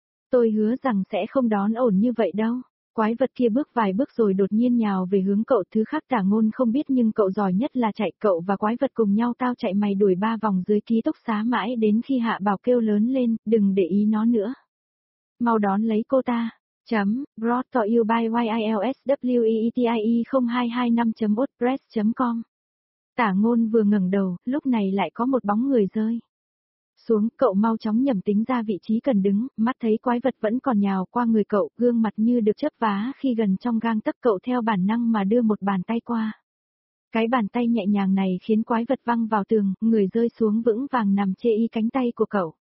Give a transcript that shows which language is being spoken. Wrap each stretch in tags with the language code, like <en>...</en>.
<vi>Tôi hứa rằng sẽ không đón ổn như vậy đâu. Quái vật kia bước vài bước rồi đột nhiên nhào về hướng cậu. Thứ khác Tả Ngôn không biết nhưng cậu giỏi nhất là chạy, cậu và quái vật cùng nhau tao chạy mày đuổi 3 vòng dưới ký túc xá mãi đến khi Hạ Bảo kêu lớn lên, đừng để ý nó nữa. Mau đón lấy cô ta.</vi> <en>Chấm, brought to you by YILSWEETIE0225.wordpress.com.</en> <vi>Tả Ngôn vừa ngẩng đầu, lúc này lại có một bóng người rơi xuống, cậu mau chóng nhẩm tính ra vị trí cần đứng, mắt thấy quái vật vẫn còn nhào qua người cậu, gương mặt như được chớp vá khi gần trong gang tấc, cậu theo bản năng mà đưa một bàn tay qua. Cái bàn tay nhẹ nhàng này khiến quái vật văng vào tường, người rơi xuống vững vàng nằm chê y cánh tay của cậu.</vi>